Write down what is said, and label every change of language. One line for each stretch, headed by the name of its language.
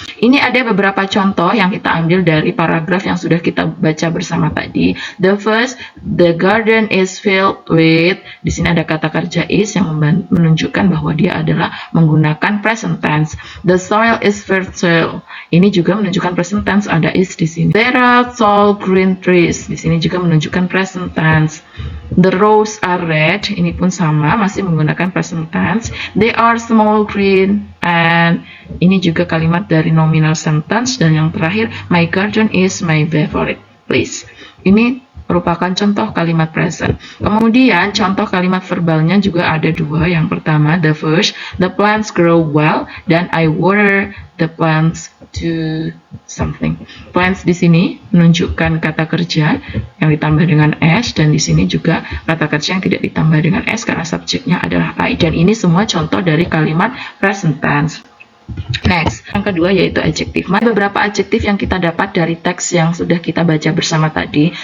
Indonesian: Ini ada beberapa contoh yang kita ambil dari paragraf yang sudah kita baca bersama tadi.
English: The first, the garden is filled with.
Indonesian: Di sini ada kata kerja is yang menunjukkan bahwa dia adalah menggunakan present tense.
English: The soil is fertile.
Indonesian: Ini juga menunjukkan present tense, ada is di sini.
English: There are tall green trees.
Indonesian: Di sini juga menunjukkan present tense.
English: The roses are red.
Indonesian: Ini pun sama, masih menggunakan present tense.
English: They are small green, and
Indonesian: ini juga kalimat dari
English: nominal sentence.
Indonesian: Dan yang terakhir,
English: my garden is my favorite place.
Indonesian: Ini merupakan contoh kalimat present. Kemudian contoh kalimat verbalnya juga ada dua. Yang pertama,
English: the first, the plants grow well,
Indonesian: dan
English: I water the plants to something.
Indonesian: Plants di sini menunjukkan kata kerja yang ditambah dengan s, dan di sini juga kata kerja yang tidak ditambah dengan s karena subjeknya adalah I. Dan ini semua contoh dari kalimat present tense. Next, yang kedua yaitu adjektif. Beberapa adjektif yang kita dapat dari teks yang sudah kita baca bersama tadi.